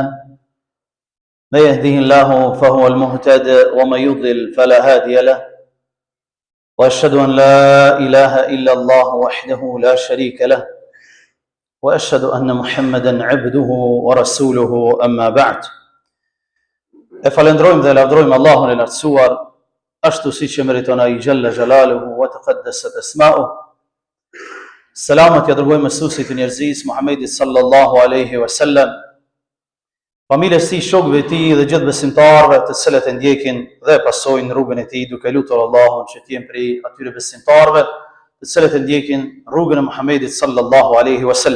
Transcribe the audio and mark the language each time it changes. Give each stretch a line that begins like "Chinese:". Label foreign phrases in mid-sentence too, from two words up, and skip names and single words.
Arabic: من يهده الله فهو المهتد ومن يضلل فلا هادي له، وأشهد أن لا إله إلا الله وحده لا شريك له، وأشهد أن محمدا عبده ورسوله أما بعد.
Albanian: E falendrojmë dhe lavdrojmë Allahun e lartësuar, ashtu siç e meriton ai
Arabic: جل جلاله وتقدست أسماؤه.
Albanian: Selamat ja dërgojmë mësuesit e njerëzisë Muhammedit
Arabic: صلى الله عليه وسلم,
Albanian: familjes së tij, shokëve të tij dhe gjithë besimtarëve të cilët e ndjekin dhe pasojnë rrugën e tij, duke lutur Allahun që të jenë prej atyre besimtarëve të cilët e ndjekin rrugën e Muhammedit
Arabic: صلى الله عليه وسلم.